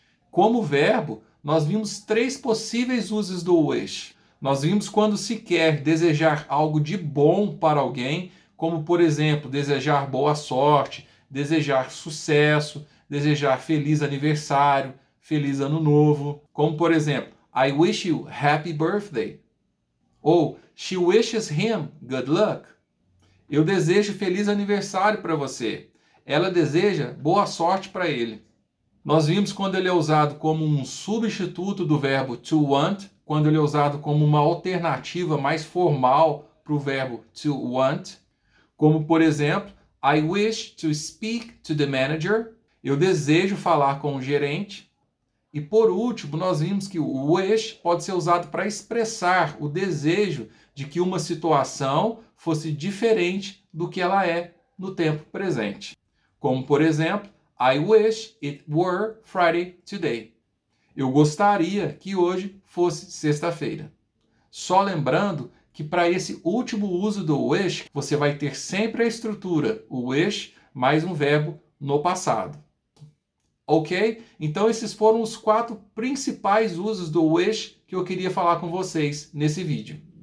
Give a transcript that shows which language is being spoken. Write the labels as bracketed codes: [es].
[pt] Como verbo, nós vimos 3 possíveis usos do wish. Nós vimos quando se quer desejar algo de bom para alguém, como, por exemplo, desejar boa sorte, desejar sucesso, desejar feliz aniversário, feliz ano novo. Como, por exemplo, [en] I wish you happy birthday. Ou she wishes him good luck. [pt] Eu desejo feliz aniversário para você. Ela deseja boa sorte para ele. Nós vimos quando ele é usado como um substituto do verbo to want, quando ele é usado como uma alternativa mais formal para o verbo to want, como por exemplo, [en] I wish to speak to the manager. [pt] Eu desejo falar com o gerente. E por último, nós vimos que o wish pode ser usado para expressar o desejo de que uma situação fosse diferente do que ela é no tempo presente. Como por exemplo, [en] I wish it were Friday today. [pt] Eu gostaria que hoje fosse sexta-feira. Só lembrando que para esse último uso do wish, você vai ter sempre a estrutura, o wish mais um verbo no passado. Ok? Então esses foram os 4 principais usos do wish que eu queria falar com vocês nesse vídeo.